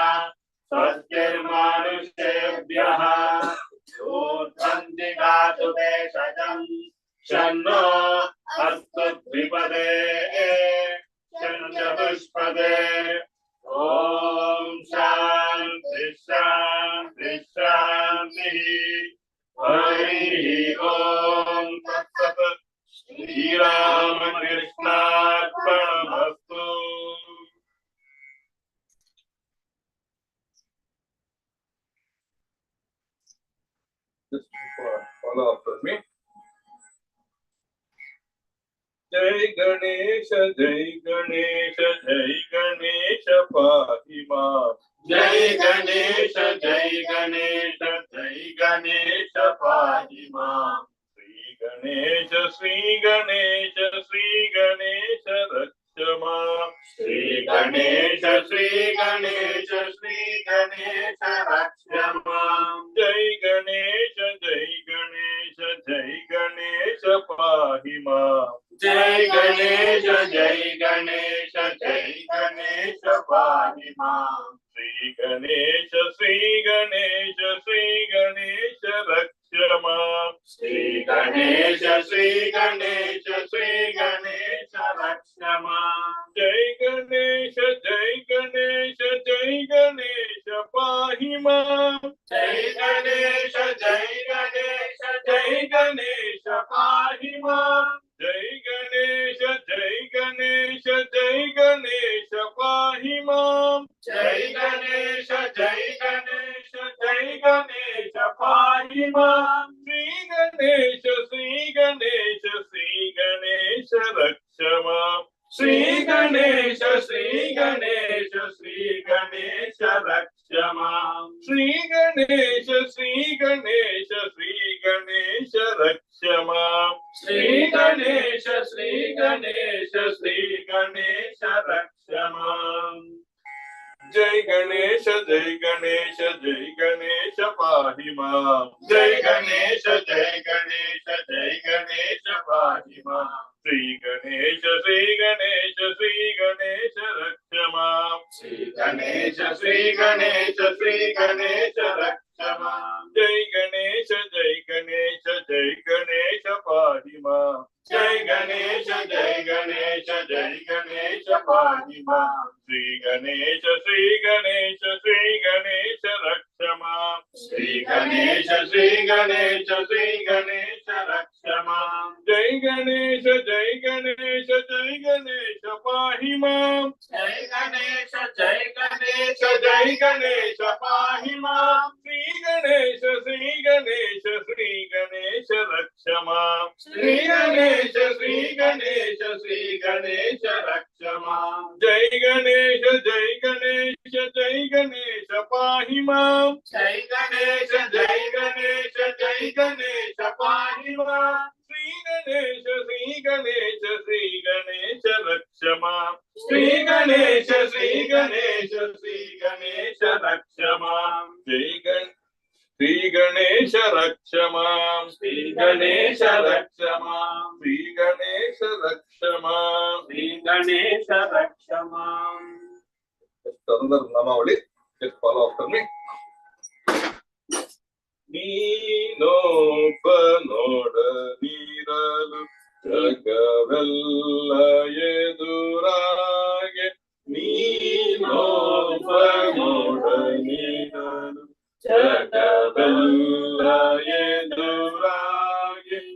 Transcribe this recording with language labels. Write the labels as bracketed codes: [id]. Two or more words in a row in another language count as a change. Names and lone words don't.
[sa] स्वस्तिर्मानुषेभ्यः ऊर्ध्वन्ति गातु भेषजम् शन्नो अस्तु द्विपदे चतुष्पदे ॐ शान्ति शान्ति शान्तिः हरिः ॐ तत्सत् श्रीरामकृष्णार्पणमस्तु। [en] Just follow up with me. [sa] जय गणेश पाहि मां जय गणेश पाहि मां श्री गणेश रक्ष मां ಗಣೇಶ ಶ್ರೀ ಗಣೇಶ ಶ್ರೀ ಗಣೇಶ ರಕ್ಷ ಮಾಂ. ಜೈ ಗಣೇಶ ಜೈ ಗಣೇಶ ಜೈ ಗಣೇಶ ಪಾಹಿ ಮಾಂ. ಜೈ ಗಣೇಶ ಜೈ ಗಣೇಶ ಜೈ ಗಣೇಶ ಪಾಹಿ ಮಾಂ. ಶ್ರೀ ಗಣೇಶ ಶ್ರೀ ಗಣೇಶ ಶ್ರೀ ಗಣೇಶ ರಕ್ಷ ಮಾಂ. ಶ್ರೀ ಗಣೇಶ ಶ್ರೀ ಗಣೇಶ ಶ್ರೀ ಗಣೇಶ ರಕ್ಷ ಮಾಂ. ಜೈ ಗಣೇಶ ಜೈ ಗಣೇಶ ಜೈ ಗಣೇಶ ಪಾಹಿ ಮಾಂ. ಜೈ ಗಣೇಶ ಜೈ ಗಣೇಶ ಜೈ ಗಣೇಶ ಪಾಹಿ ಮಾಂ. ಜೈ ಗಣೇಶ ಜೈ ಗಣೇಶ ಜೈ ಗಣೇಶ ಪಾಹಿ ಮಾಂ. ಜೈ ಗಣೇಶ ಜೈ ಗಣೇಶ ಜೈ ಗಣೇಶ ಪಾಹಿ ಮಾಂ. ಶ್ರೀ ಗಣೇಶ ಶ್ರೀ ಗಣೇಶ ಶ್ರೀ ಗಣೇಶ ರಕ್ಷ ಮಾಂ. ಶ್ರೀ ಗಣೇಶ ಶ್ರೀ ಗಣೇಶ ಶ್ರೀ ಗಣೇಶ ರಕ್ಷ ಮಾಂ. ಶ್ರೀ ಗಣೇಶ ಶ್ರೀ ಗಣೇಶ ಶ್ರೀ ಗಣೇಶ ರಕ್ಷ ಮಾಂ. ಶ್ರೀ ಗಣೇಶ ಶ್ರೀ ಗಣೇಶ ಶ್ರೀ ಗಣೇಶ ರಕ್ಷ ಮಾಂ. ಜೈ ಗಣೇಶ ಜೈ ಗಣೇಶ ಜೈ ಗಣೇಶ ಪಾಹಿ ಮಾಂ. ಜೈ ಗಣೇಶ ಜೈ ಗಣೇಶ ಜೈ ಗಣೇಶ ಪಾಹಿ ಮಾಂ. ಶ್ರೀ ಗಣೇಶ ಶ್ರೀ ಗಣೇಶ ಶ್ರೀ ಗಣೇಶ ರಕ್ಷ ಮಾಂ. ಶ್ರೀ ಗಣೇಶ ಶ್ರೀ ಗಣೇಶ ಶ್ರೀ ಗಣೇಶ ರಕ್ಷ ಮಾಂ. ಜೈ ಗಣೇಶ ಜೈ ಗಣೇಶ ಜೈ ಗಣೇಶ ಪಾಹಿ ಮಾಂ. ಜೈ ಗಣೇಶ ಜೈ ಗಣೇಶ ಜೈ ಗಣೇಶ ಪಾಹಿ ಮಾಂ. ಶ್ರೀ ಗಣೇಶ ಶ್ರೀ ಗಣೇಶ ಶ್ರೀ ಗಣೇಶ ರಕ್ಷ ಮಾಂ. ಶ್ರೀ ಗಣೇಶ ಶ್ರೀ ಗಣೇಶ ಶ್ರೀ ಗಣೇಶ ರಕ್ಷ ಮಾಂ. ಜೈ ಗಣೇಶ ಜೈ ಗಣೇಶ ಜೈ ಗಣೇಶ ಪಾಹಿ ಮಾಂ. ಜೈ ಗಣೇಶ ಜೈ ಗಣೇಶ ಜೈ ಗಣೇಶ ಪಾಹಿ ಮಾಂ. ಶ್ರೀ ಗಣೇಶ ಶ್ರೀ ಗಣೇಶ ಶ್ರೀ ಗಣೇಶ ರಕ್ಷ ಮಾಂ. ಶ್ರೀ ಗಣೇಶ ಶ್ರೀ ಗಣೇಶ ಶ್ರೀ ಗಣೇಶ ರಕ್ಷ ಮಾಂ. ಜೈ ಗಣೇಶ ಜೈ ಗಣೇಶ ಜೈ ಗಣೇಶ ಪಾಹಿ ಮಾಂ. ಜೈ ಗಣೇಶ ಜೈ ಗಣೇಶ ಜೈ ಗಣೇಶ ಪಾಹಿ ಮಾಂ. ಶ್ರೀ ಗಣೇಶ ಶ್ರೀ ಗಣೇಶ ಶ್ರೀ ಗಣೇಶ ರಕ್ಷ ಮಾಂ. ಶ್ರೀ ಗಣೇಶ ಶ್ರೀ ಗಣೇಶ ಶ್ರೀ ಗಣೇಶ ರಕ್ಷ ಮಾಂ. ಜೈ ಶ್ರೀ ಗಣೇಶ ರಕ್ಷ ಮಾಂ. ಶ್ರೀ ಗಣೇಶ ರಕ್ಷ ಮಾಂ. ಶ್ರೀ ಗಣೇಶ ರಕ್ಷ ಮಾಂ. ಶ್ರೀ ಗಣೇಶ ರಕ್ಷ ಮಾಂ. [en] Another Namavali, just follow after me. [kn] ನೀನೊಬ್ಬ ನೋಡ ನೀರಲು ಜಗವೆಲ್ಲ ಎದುರಾಗೆ. ನೀನೊಬ್ಬ ನೋಡ ನೀರಲು ಜಗವೆಲ್ಲ ಎದುರಾಗೆ.